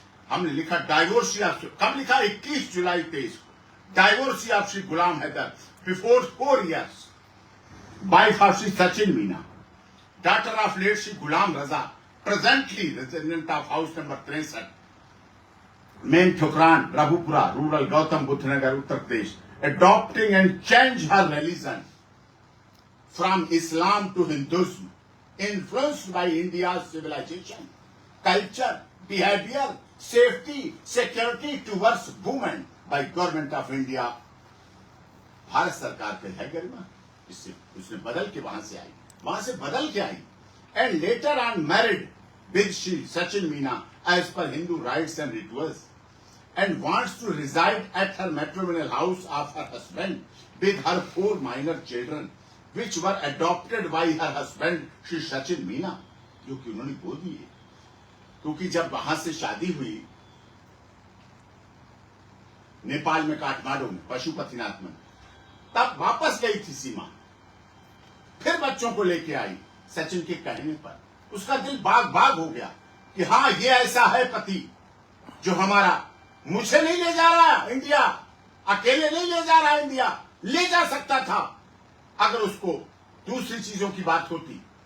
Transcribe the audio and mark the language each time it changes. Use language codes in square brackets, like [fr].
[hi] हमने लिखा [en] divorcee of, [hi] कब लिखा, 21 जुलाई 23 को, [en] Divorcee of Shri Gulam Haider before 4 years, wife of Shri Sachin Meena, daughter of late Shri Gulam Raza, presently resident of house number 63, main Thukran Raghupura, rural Gautam Buddh Nagar, Uttar Pradesh, adopting and change her religion from Islam to Hinduism, influenced by India's civilization, culture, behavior, safety, security towards women by government of India. [hi] Bharat सरकार के है गरिमा, इससे उसने बदल के वहां से आई, वहां से बदल के आई, [en] and later on married with Shri Sachin Meena as per Hindu rites and rituals, and wants to reside at her matrimonial house of her husband with her 4 minor children, which were adopted by her husband Shri Sachin Meena, [hi] जो कि उन्होंने गोद लिए। क्योंकि जब वहां से शादी हुई नेपाल में काठमांडू में पशुपतिनाथ में, तब वापस गई थी सीमा, फिर बच्चों को लेके आई। सचिन के कहने पर उसका दिल बाग बाग हो गया कि हाँ, ये ऐसा है पति जो हमारा, मुझे नहीं ले जा रहा इंडिया, अकेले नहीं ले जा रहा इंडिया, ले जा सकता था अगर उसको दूसरी चीजों की बात होती।